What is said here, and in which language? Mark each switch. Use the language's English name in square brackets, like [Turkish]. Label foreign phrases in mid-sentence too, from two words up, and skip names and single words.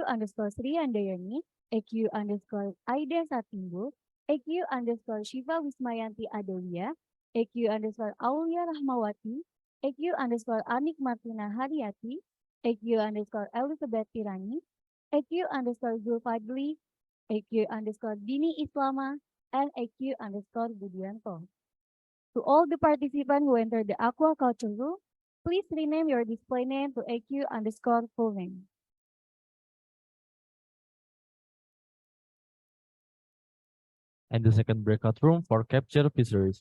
[English] underscore Sri Andayani, AQ underscore Aida Satimbu, AQ underscore Shiva Wismayanti Adelia, AQ underscore Aulia Rahmawati, AQ underscore Anik Martina Haryati, AQ underscore Elizabeth Tirani, AQ underscore Zulfadli, AQ underscore Dini Islama, and AQ underscore Budianto. To all the participants who entered the aquaculture room, please rename your display name to AQ underscore full name. And the second breakout room for capture fisheries.